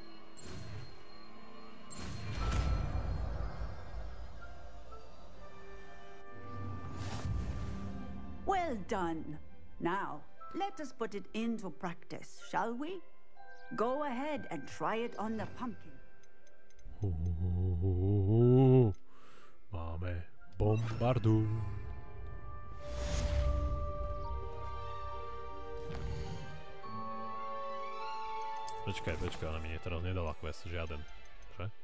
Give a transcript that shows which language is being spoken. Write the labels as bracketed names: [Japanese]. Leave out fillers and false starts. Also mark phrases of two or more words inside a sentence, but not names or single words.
[English] Well done. Now, let us put it into practice, shall we? Go ahead and try it on the pumpkin. [Slovak] Máme bombardu. Počkaj, ona mi teraz nedala quest žiaden, že?